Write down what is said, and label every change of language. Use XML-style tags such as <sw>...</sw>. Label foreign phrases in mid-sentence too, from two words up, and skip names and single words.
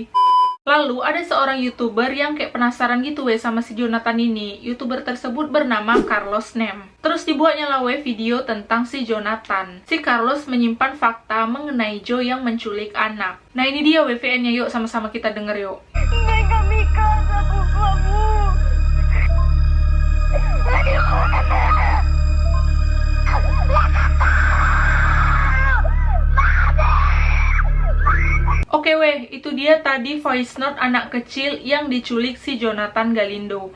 <id>Lalu ada seorang YouTuber yang kayak penasaran gitu, we, sama si Jonathan ini. YouTuber tersebut bernama Carlos Nem. Terus dibuatnya lah, we, video tentang si Jonathan. Si Carlos menyimpan fakta mengenai Joe yang menculik anak. Nah, ini dia WVN-nya, yuk sama-sama kita denger yuk.</id> <es>Venga a mi casa, por favor.</es> <id>Oke, weh, itu dia tadi voice note anak kecil yang diculik si Jonathan Galindo.</id>